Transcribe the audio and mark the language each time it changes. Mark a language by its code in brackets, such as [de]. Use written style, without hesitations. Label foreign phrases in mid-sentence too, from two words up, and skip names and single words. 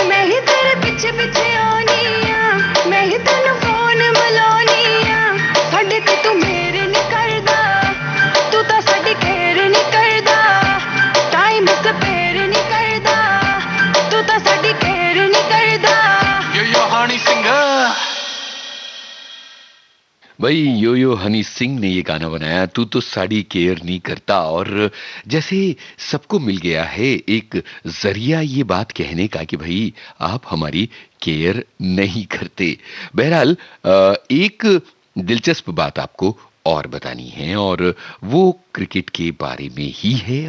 [pa] ਮੈਂ ਹੀ ਤੇਰੇ ਪਿੱਛੇ ਪਿੱਛੇ ਆਨੀ ਆਂ, ਮੈਂ ਹੀ ਤੈਨੂੰ ਫ਼ੋਨ ਮਿਲਾਨੀ ਆਂ। ਸਾਡੇ ਤੇ ਤੂ ਮੇਰੇ ਨਹੀਂ ਕਰਦਾ, ਤੂ ਤੋ ਸਾਡੀ ਕੇਅਰ ਨਹੀਂ ਕਰਦਾ, [en] time spare [pa] ਨਹੀਂ ਕਰਦਾ। ਤੂ ਤੋ ਸਾਡੀ ਕੇਅਰ ਨਹੀਂ ਕਰਦਾ। [en] Yo honey singer. [hi] भाई यो यो हनी सिंह ने ये गाना बनाया, तू तो साड़ी केयर नहीं करता। और जैसे सबको मिल गया है एक जरिया ये बात कहने का कि भाई आप हमारी केयर नहीं करते। बहरहाल एक दिलचस्प बात आपको और बतानी है, और वो क्रिकेट के बारे में ही है।